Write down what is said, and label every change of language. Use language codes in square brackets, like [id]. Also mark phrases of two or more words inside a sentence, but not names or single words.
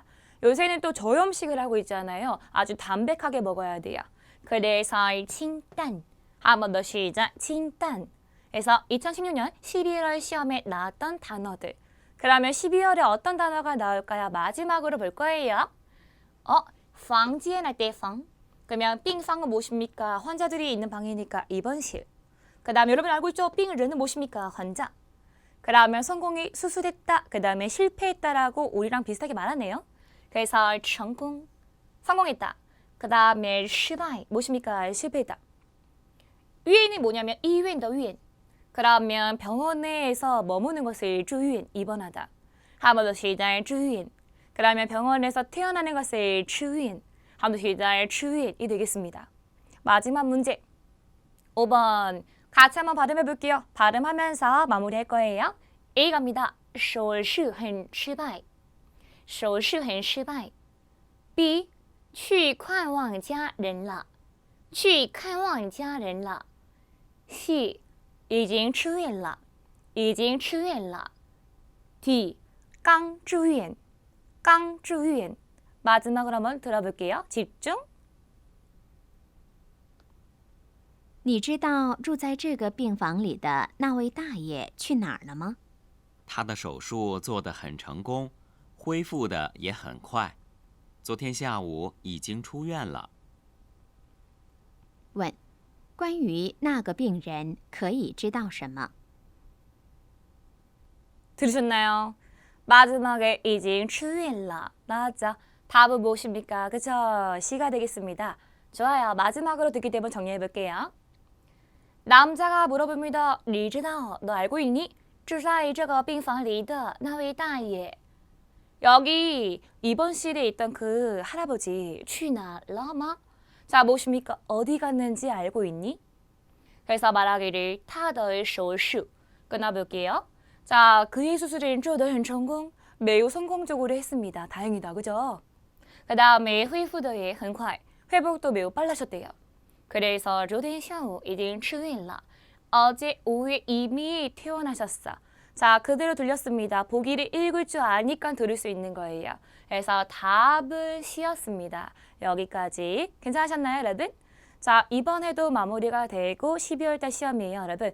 [ko] 요새는 또 저염식을 하고 있잖아요. 아주 담백하게 먹어야 돼요. 그래서 清淡. 한 번 더 시작. [zh] 清淡. [ko] 그래서 2016년 12월 시험에 나왔던 단어들. 그러면 12월에 어떤 단어가 나올까요? 마지막으로 볼 거예요. 房间 할 때 房. 그러면 病房은 무엇입니까? 환자들이 있는 방이니까 입원실. 그 다음에 여러분 알고 있죠? 病人은 무엇입니까? 환자. 그러면 성공이 수술했다. 그 다음에 실패했다라고 우리랑 비슷하게 말하네요. 그래서 成功, 성공했다. 그 다음에 失败, 무엇입니까? 실패했다. 위엔이 뭐냐면 [zh] 医院的院. [ko] 그러면 병원에서 머무는 것을 住院, 입원하다. 한 번 더 시작, [zh] 住院. [ko] 그러면 병원에서 태어나는 것을 出院. 한 번 더 시작, 出院이 되겠습니다. 마지막 문제. 5번. 같이 한번 발음해 볼게요. 발음하면서 마무리할 거예요. A 갑니다. [zh] 手术很失败. 手术很失败. B. 去看望家人了. 去看望家人了. C. 已经出院了. 已经出院了. D. 刚住院. 刚住院. [ko] 마지막으로 한번 들어볼게요. 집중. [zh] 你知道住在这个病房里的那位大爷去哪儿了吗？他的手术做得很成功，恢复的也很快。昨天下午已经出院了。问：关于那个病人可以知道什么？ [ko] 들으셨나요? 마지막에 [zh] 已经出院了. [ko] 맞죠? 답은 무엇입니까? 그쵸? C가 되겠습니다. 좋아요. 마지막으로 듣기 때문에 정리해 볼게요. 남자가 물어봅니다. [zh] 你知道, [ko] 너 알고 있니? [zh] 住在这个病房里的那位大爷. [ko] 여기 입원실에 있던 그 할아버지 [zh] 去哪了吗? [ko] 자, 무엇입니까? 어디 갔는지 알고 있니? 그래서 말하기를 [zh] 他的手术 [ko] 끊어볼게요. 자, 그의 수술은 [zh] 做得很成功. [ko] 매우 성공적으로 했습니다. 다행이다. 그죠? 그 다음에 [zh] 恢复的也很快. [ko] 회복도 매우 빨라졌대요. [zh] 그래서 昨天下午已经出院了. [ko] 어제 오후에 이미 퇴원하셨어. 자, 그대로 들렸습니다. 보기를 읽을 줄 아니까 들을 수 있는 거예요. 그래서 답은 C였습니다. 여기까지 괜찮으셨나요, 여러분? 자, 이번 해도 마무리가 되고 12월달 시험이에요, 여러분.